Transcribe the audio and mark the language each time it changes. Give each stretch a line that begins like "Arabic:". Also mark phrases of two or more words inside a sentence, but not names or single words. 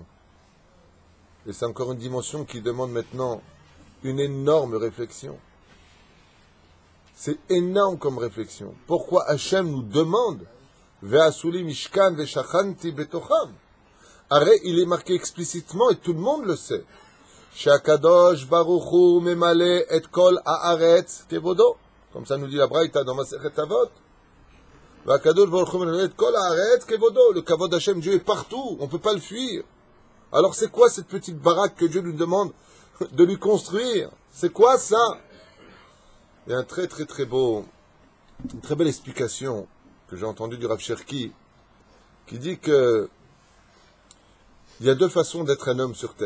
French: Et c'est encore une dimension qui demande maintenant une énorme réflexion. C'est énorme comme réflexion. Pourquoi Hachem nous demande
Hebrew: ועשו לי משכן ושכנתי בתוכם?
French: Arrête, il est marqué explicitement et tout le monde le sait.
Hebrew: שהקדוש ברוך הוא ממלא את כל הארץ כבודו.
French: Comme ça nous dit la Braïta dans Masechet Avot.
Hebrew: והקדוש ברוך הוא ממלא את כל הארץ כבודו.
French: Le
Hebrew: כבוד השם,
French: Dieu est partout. On ne peut pas le fuir. Alors c'est quoi cette petite baraque que Dieu nous demande de lui construire? C'est quoi ça? Il y a une très belle explication que j'ai entendue du Rav Cherki qui dit que il y a deux façons d'être un homme sur terre.